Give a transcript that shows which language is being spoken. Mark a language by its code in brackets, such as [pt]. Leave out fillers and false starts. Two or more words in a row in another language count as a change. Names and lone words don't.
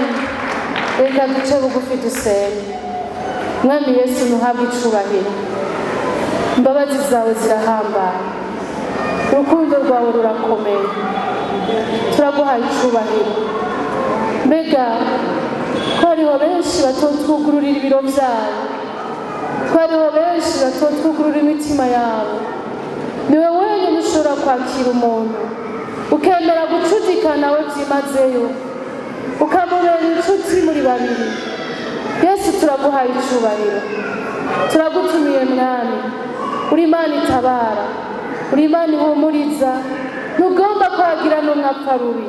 [rn] Reka duce bugufi dusenge. Mwami Yesu ntuhabwe icubahiro, imbabazi zawe zirahambaye, urukundo rwawe rurakomeye, turaguhaye icubahiro. Mbega ko hariho benshi batotwugururira ibiro byabo, ko hariho benshi batotwugururira imitima yabo, niwe wenyine ushobora kwakira umuntu ukemera gucudika nawe byimazeyo, ukamubera inshuti muri babiri. Yesu turaguhaye icubahiro, turagutumiye Mwami, uri Imana itabara, uri Imana ihumuriza, ntugomba kwagira n'umwapfa rubi.